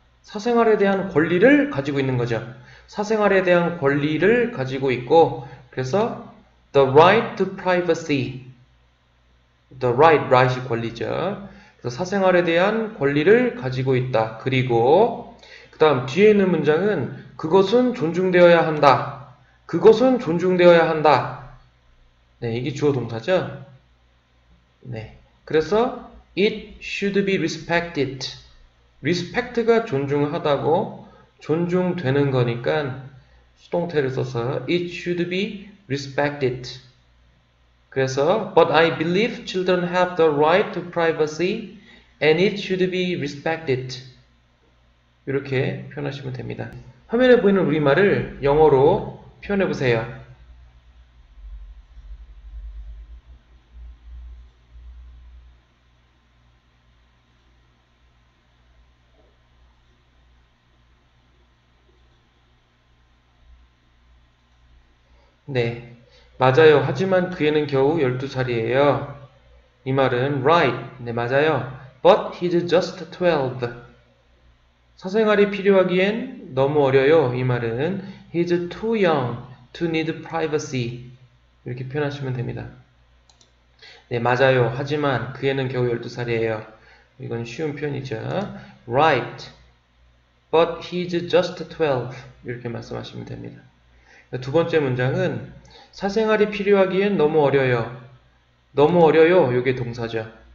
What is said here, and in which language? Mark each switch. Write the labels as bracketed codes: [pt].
[ko] 사생활에 대한 권리를 가지고 있는 거죠. 사생활에 대한 권리를 가지고 있고 그래서 [en] the right to privacy [ko] the right이 권리죠. 그래서 사생활에 대한 권리를 가지고 있다. 그리고 그 다음 뒤에 있는 문장은 그것은 존중되어야 한다. 그것은 존중되어야 한다. 네, 이게 주어 동사죠. 네, 그래서 [en] it should be respected. [ko] respect가 존중하다고 존중되는 거니까 수동태를 써서 [en] it should be respected. [ko] 그래서 [en] but I believe children have the right to privacy and it should be respected. [ko] 이렇게 표현하시면 됩니다. 화면에 보이는 우리말을 영어로 표현해 보세요. 네, 맞아요. 하지만 그 애는 겨우 12살이에요. 이 말은 [en] right. [ko] 네, 맞아요. [en] But he's just 12. [ko] 사생활이 필요하기엔 너무 어려요. 이 말은 [en] he's too young to need privacy. [ko] 이렇게 표현하시면 됩니다. 네, 맞아요. 하지만 그 애는 겨우 12살이에요. 이건 쉬운 표현이죠. [en] Right. But he's just 12. [ko] 이렇게 말씀하시면 됩니다. 두 번째 문장은 사생활이 필요하기엔 너무 어려요. 너무 어려요. 이게 동사죠.